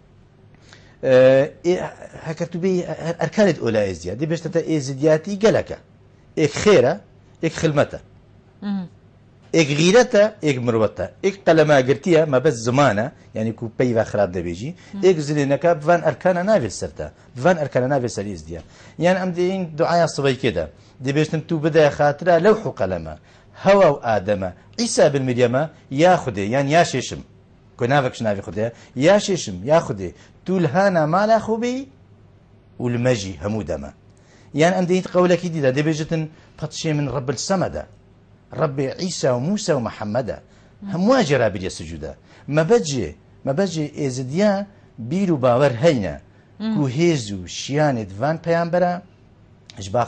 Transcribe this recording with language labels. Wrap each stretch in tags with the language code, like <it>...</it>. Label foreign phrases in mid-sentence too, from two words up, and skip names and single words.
<ku>هەکە تو بێ ئەرکانێت ئۆلا ئێزدیا دەبێشتە ئێزدیاتی گەلەکە ئێک خێرە ئێک خلمەتە ئێک غیرەتە ئێک مرۆڤەتە ئێک قەلەماگرتیە مەبەست زمانە یعنی کو پەیوا خراپ دەبێژی ئێک زلێنەکە بڤان ئەرکانە ناوێت سەرتە بڤان ئەرکانە ناوێت سەر ئێزدیە یان ئەم دەین دوعایا سبەیکێدا دەبێشتن تو بدایە خاترا لەو حوقەلەمە هەوا و ئادەمە عیسا بن مریەمە یا خودێ یان یا شێشم کۆ ناوەکش ناوی خودێ یا شێشم یا خودێ تو لهانا مالا خوبی و لمەژی هەموو دەمە یان ئەم دەیت قەولەکی دیدا دەبێژتن پەتشێ من ڕب السەمەدە ڕبێ عیسا و موسە و محەممەدە هەموو جێرابیریە سجوودە مەبەجێ ئێزدیا بیر و باوەڕ هەینە کو هێز و شیانێت وان پەیامبەرە هەش با</ku>